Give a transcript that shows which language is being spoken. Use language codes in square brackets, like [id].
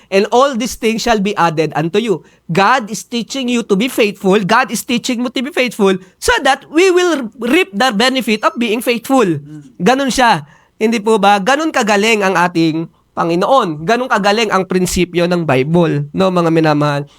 [en] And all these things shall be added unto you. God is teaching you to be faithful. God is teaching mo to be faithful so that we will reap the benefit of being faithful. [tl] Ganun siya. Hindi po ba? Ganun kagaling ang ating Panginoon. Ganun kagaling ang prinsipyo ng Bible, no, mga minamahal.